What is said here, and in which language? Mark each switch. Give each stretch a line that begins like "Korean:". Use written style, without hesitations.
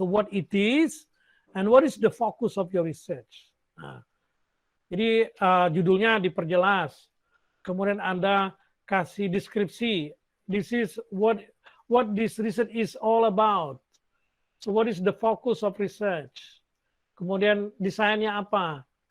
English: So what it is and what is the focus of your research.
Indonesian: Jadi judulnya diperjelas. Kemudian Anda kasih deskripsi.
English: This is what this research is all about. So what is the focus of research?
Indonesian: Kemudian desainnya apa?